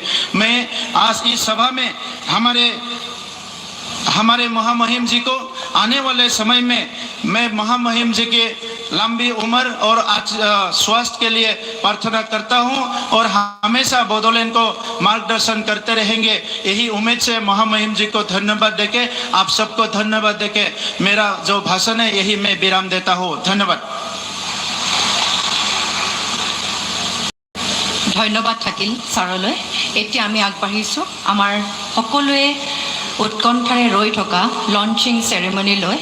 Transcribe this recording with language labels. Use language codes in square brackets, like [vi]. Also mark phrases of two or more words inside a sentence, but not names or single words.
[hi] मैं आज इस सभा में हमारे महामहिम जी को आने वाले समय में मैं महामहिम जी के लंबी उम्र और स्वास्थ्य के लिए प्रार्थना करता हूं और हमेशा बड़ौलैंड को मार्गदर्शन करते रहेंगे। यही उम्मीद से महामहिम जी को धन्यवाद देके, आप सबको धन्यवाद देके मेरा जो भाषण है यही मैं विराम देता हूं। धन्यवाद। [as] ধন্যবাদ থাকিল ছাৰলৈ। এতিয়া আমি আগবাঢ়িছোঁ আমাৰ সকলোৱে উৎকণ্ঠাৰে ৰৈ থকা লঞ্চিং চেৰেমনীলৈ।